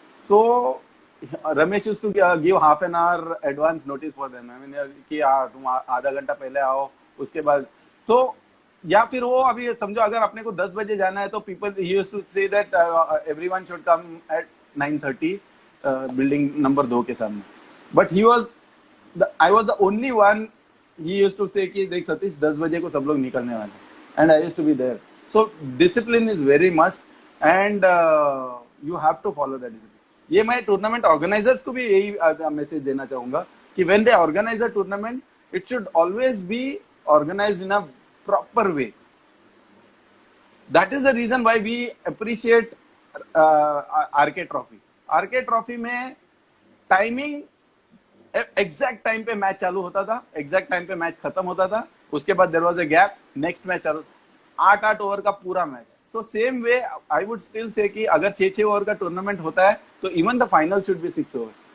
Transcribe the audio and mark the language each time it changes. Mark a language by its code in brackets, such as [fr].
[en] So Ramesh used to give half an hour advance notice for them. I mean [hi] कि तुम आधा घंटा पहले आओ उसके बाद. So या फिर वो अभी समझो अगर अपने को 10 बजे जाना है तो [en] people he used to say that everyone should come at 9:30 building number 2 [hi] के सामने. [en] But I was the only one. He used to say [hi] कि देख सतीश 10 बजे को सब लोग निकलने वाले, [en] and I used to be there. So discipline is very must and you have to follow that discipline. [hi] ये मैं टूर्नामेंट ऑर्गेनाइजर्स को भी यही मैसेज देना चाहूंगा कि [en] when they organize a tournament, it should always be organized in a proper way. That is the reason why we appreciate RK Trophy. [hi] RK Trophy में timing exact time पे match चालू होता था, एग्जैक्ट टाइम पे match खत्म होता था, उसके बाद [en] there was a gap, [hi] next match चालू. 8 ओवर का पूरा match. [en] so same way I would still say [hi] कि अगर 6 ओवर का टूर्नामेंट होता है तो [en] Even the final should be 6 over.